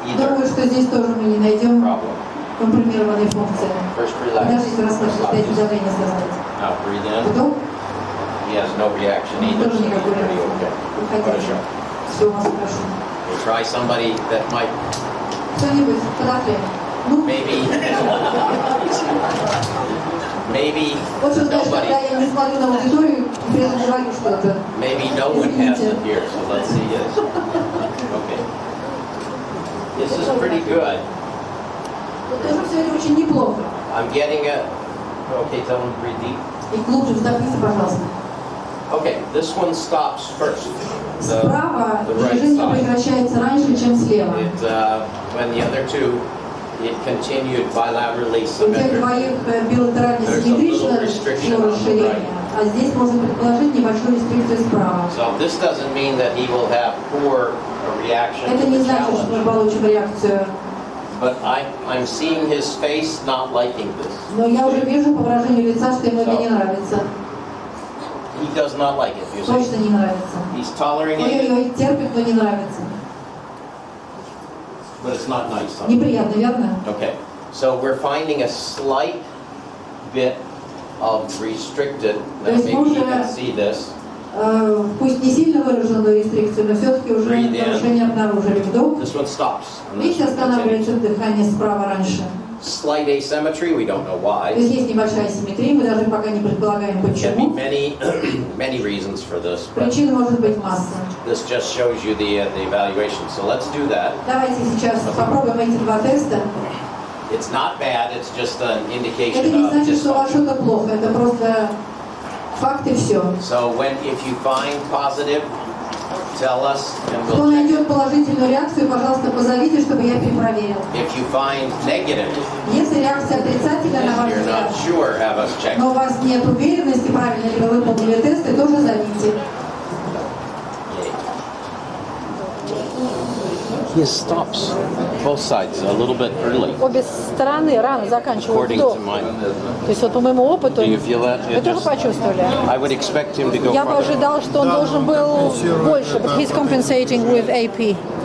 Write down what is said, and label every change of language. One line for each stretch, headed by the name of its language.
Russian: Думаю,
English: either
Russian: что здесь тоже мы не найдем
English: problem.
Russian: компримированной функции.
English: First relax.
Russian: Подождите, расслабьтесь, дайте давление создать.
English: Now breathe in.
Russian: Вдох.
English: He has no reaction either, so
Russian: Тоже
English: he's
Russian: никакой
English: pretty
Russian: реакции.
English: okay.
Russian: Выходите. Все у вас хорошо.
English: We'll try somebody that might
Russian: Кто-нибудь подохлее? Ну,
English: maybe
Russian: вот что значит, когда
English: nobody,
Russian: я не смотрю на аудиторию и при этом говорю что-то.
English: maybe no one has it here, so let's see his. Okay. This is pretty good.
Russian: Вот тоже все это очень неплохо.
English: I'm getting a, okay, tell him to breathe deep.
Russian: И глубже вздохните, пожалуйста.
English: Okay, this one stops first.
Russian: Справа
English: the right
Russian: движение
English: side.
Russian: прекращается раньше, чем слева.
English: When the other two, it continued bilaterally
Russian: У тех
English: symmetric.
Russian: двоих билатерально
English: There's a
Russian: симметрично
English: little restriction
Russian: шло
English: on the
Russian: расширение,
English: right.
Russian: а здесь можно предположить небольшую рестрикцию справа.
English: So this doesn't mean that he will have poor reaction
Russian: Это
English: to
Russian: не
English: the
Russian: значит, что мы
English: challenge.
Russian: получим реакцию.
English: But I'm seeing his face not liking this.
Russian: Но я уже вижу по выражению лица, что ему это не нравится.
English: He does not like it, you
Russian: Точно
English: see.
Russian: не нравится.
English: He's tolerating it,
Russian: Ой-ой-ой, терпит, но не нравится.
English: but it's not nice. Huh?
Russian: Неприятно, верно?
English: Okay, so we're finding a slight bit of restricted. Now There's maybe you more, can see this.
Russian: Пусть не сильно выраженную рестрикцию, но все-таки уже
English: Breathe in.
Russian: нарушение обнаружили. Вдох.
English: This one stops. and this
Russian: Видите,
English: one continues.
Russian: останавливается дыхание справа раньше.
English: Slight asymmetry, we don't know
Russian: То
English: why.
Russian: есть есть небольшая асимметрия, мы даже пока не предполагаем
English: There can be
Russian: почему.
English: many reasons for this, but
Russian: Причин может быть масса.
English: this just shows you the evaluation. So let's do that.
Russian: Давайте сейчас попробуем эти два теста.
English: It's not bad, it's just an
Russian: Это
English: indication
Russian: не
English: of
Russian: значит, что у вас
English: dysfunction.
Russian: что-то плохо, это просто факт и все.
English: So if you find positive, tell us and
Russian: Кто
English: we'll check
Russian: найдет
English: it.
Russian: положительную реакцию, пожалуйста, позовите, чтобы я перепроверил.
English: If you find negative
Russian: Если реакция отрицательная, на
English: and
Russian: ваш
English: you're
Russian: взгляд,
English: not sure, have us check
Russian: но
English: it.
Russian: у вас нет уверенности, правильно ли вы выполнили тесты, тоже зовите.
English: He stops both sides a little bit early,
Russian: Обе стороны рано заканчивают
English: according
Russian: вдох.
English: to mine.
Russian: То есть вот по моему опыту,
English: Do you feel that?
Russian: вы тоже почувствовали?
English: I would expect him to go
Russian: Я бы
English: further.
Russian: ожидал, что он должен был больше,
English: but he's compensating with AP.